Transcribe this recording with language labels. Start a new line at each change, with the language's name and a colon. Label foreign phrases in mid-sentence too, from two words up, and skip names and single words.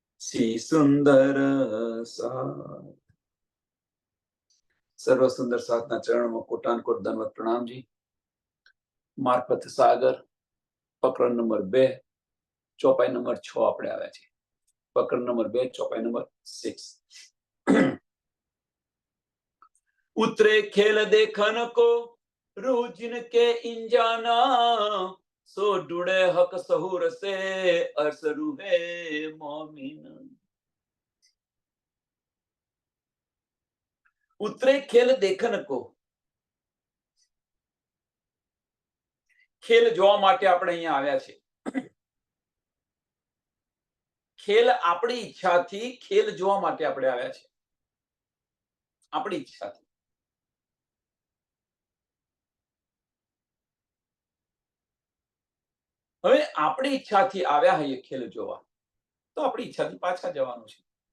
Hindi: श्री सुंदर साथ सर्व सुंदर साथना चरणों में कोटान कोट दंडवत प्रणाम जी।
Gujarati: માર્ફત સાગર પ્રકરણ નંબર 2 ચોપાઈ નંબર 6 આપણે આવ્યા છે। પ્રકરણ નંબર 2 ચોપાઈ નંબર 6।
Hindi: उतरे खेल देखन को रोजिन के इंजाना सो डुड़े हक सहूर से अर्स रूहे मोमिन। उतरे खेल देखन को
Gujarati: खेल જોવા માટે આપણે અહીંયા આવ્યા છે। ખેલ આપણી ઈચ્છાથી ખેલ જોવા માટે આપણે આવ્યા છે, આપણી ઈચ્છાથી। હવે આપણી ઈચ્છાથી આવ્યા હોઈએ ખેલ જોવા તો આપણી ઈચ્છાથી પાછા જવાનું છે।